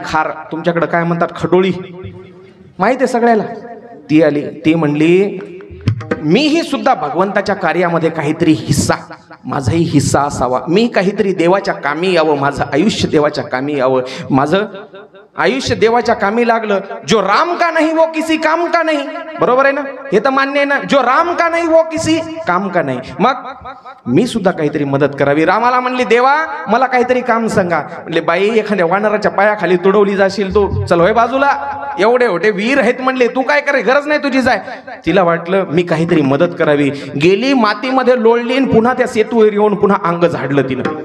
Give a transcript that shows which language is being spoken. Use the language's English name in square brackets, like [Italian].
[Marathi] खार तुमच्याकडे काय म्हणतात? खडोळी माहित आहे सगळ्याला. ती आली. ती म्हणली, मीही सुद्धा भगवंताच्या कार्यामध्ये काहीतरी हिस्सा, माझाही हिस्सा असावा. मी काहीतरी देवाच्या कामी यावं, माझं आयुष्य देवाच्या कामी यावं. माझं आयुष्य देवाच्या कामी लागलं. [Hindi] जो राम का नहीं वो किसी काम का नहीं. [Marathi] बरोबर आहे ना? हे तर मान्य आहे ना? [Hindi] जो राम का नहीं वो किसी काम का नहीं. [Marathi] मग मी सुद्धा काहीतरी मदत करावी. रामाला म्हणली, देवा मला काहीतरी काम सांगा. म्हणले, बाई एखाद्या वानराच्या पायाखाली तुडवली जाशील तू, चल होय बाजूला. एवढे एवढे वीर आहेत म्हणले, तू काय करे, गरज नाही तुझी जाय. तिला वाटलं मी काहीतरी मदत करावी, गेली मातीमध्ये लोळली आणि पुन्हा त्या सेतूवर येऊन पुन्हा अंग झाडलं तिनं.